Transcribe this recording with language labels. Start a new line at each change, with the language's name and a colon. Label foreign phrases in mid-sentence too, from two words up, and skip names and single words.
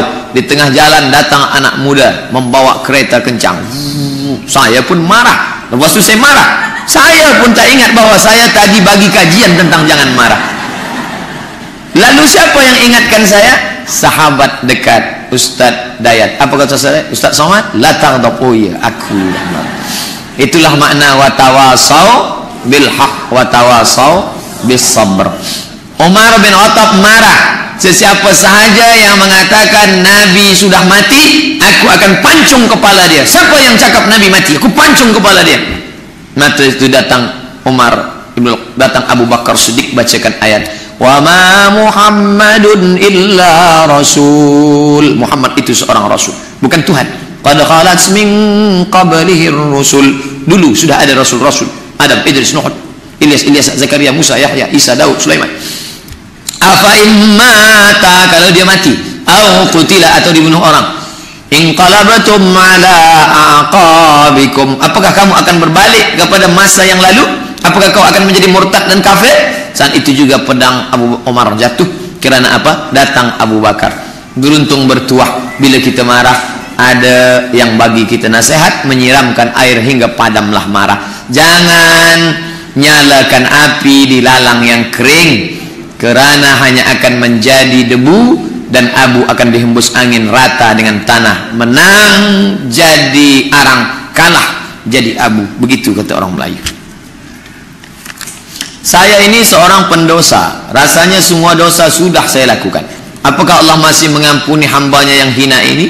Malay: Di tengah jalan datang anak muda membawa kereta kencang. Saya pun marah. Lepas tu saya marah. Saya pun tak ingat bahawa saya tadi bagi kajian tentang jangan marah. Lalu siapa yang ingatkan saya? Sahabat dekat, Ustaz Dayat. Apa kata saya? Ustaz Somad,
Arabic: لا تغضب.
Malay: Oh ya, aku marah. Itulah makna
Arabic: وتواصوا بالحق وتواصوا بالصبر.
Malay: Umar bin Khattab marah. Sesiapa sahaja yang mengatakan Nabi sudah mati, aku akan pancung kepala dia. Siapa yang cakap Nabi mati, aku pancung kepala dia. Maka itu datang Umar, datang Abu Bakar Siddiq bacakan ayat
Arabic: وما محمد إلا رسول.
Malay: Muhammad itu seorang rasul, bukan Tuhan.
Arabic: قد خلت من قبله رسل.
Malay: Dulu sudah ada rasul-rasul. Adam, Idris, Nuh, Ilyas, Zakaria, Musa, Yahya, Isa, Daud, Sulaiman.
Arabic: أفإن مات,
Malay: kalau dia mati,
Arabic: أو قتل,
Malay: atau dibunuh orang,
Arabic: انقلبتم على أعقابكم,
Malay: apakah kamu akan berbalik kepada masa yang lalu? Apakah kau akan menjadi murtad dan kafir? Saat itu juga pedang Abu Umar jatuh. Kerana apa? Datang Abu Bakar. Beruntung bertuah, bila kita marah ada yang bagi kita nasihat, menyiramkan air hingga padamlah marah. Jangan nyalakan api di lalang yang kering, kerana hanya akan menjadi debu dan abu akan dihembus angin rata dengan tanah. Menang jadi arang, kalah jadi abu. Begitu kata orang Melayu. Saya ini seorang pendosa, rasanya semua dosa sudah saya lakukan. Apakah Allah masih mengampuni hambanya yang hina ini?